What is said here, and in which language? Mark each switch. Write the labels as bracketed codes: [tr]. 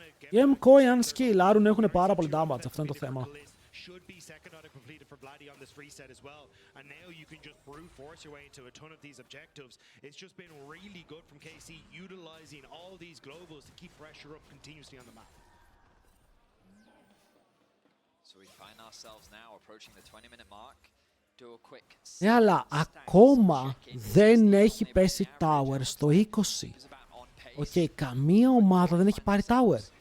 [el] Οι MKOI αν σκυλάρουν έχουν πάρα πολύ damage. Αυτό είναι το θέμα. [en] Should be second out of completed for Vladi on this reset as well. And now you can just brute force your way into a ton of these objectives. It's just been really good from KC, utilizing all these globals to keep pressure up continuously on the map. So we find ourselves now approaching the 20-minute mark. Do a quick... [el] Αλλά ακόμα δεν έχει πέσει tower στο 20. Οκ, καμία ομάδα δεν έχει πάρει tower.